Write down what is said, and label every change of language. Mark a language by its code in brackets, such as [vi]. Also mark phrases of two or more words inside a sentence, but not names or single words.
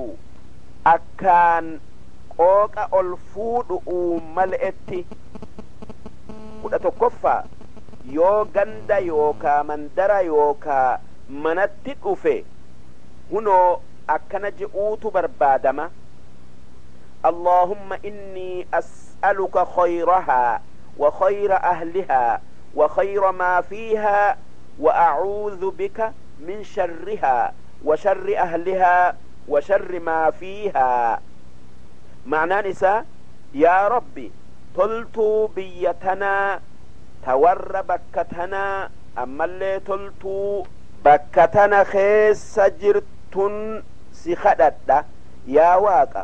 [om] Akkaan qooqa ol fuudhu'uu mal'etti. 11ffaa yoo ganda yookaa mandara yookaa manatti dhufe hunoo akkana je'uutu barbaadama. [ar] اللهم إني أسألك خيرها وخير أهلها وخير ما فيها وأعوذ بك من شرها وشر أهلها وشر ما فيها. [om] Ma'naan isaa yaa rabbi toltuu biyya tanaa tawarra bakka tanaa ammallee toltuu bakka tana keessa jirtun si kadhadha yaa waaqa.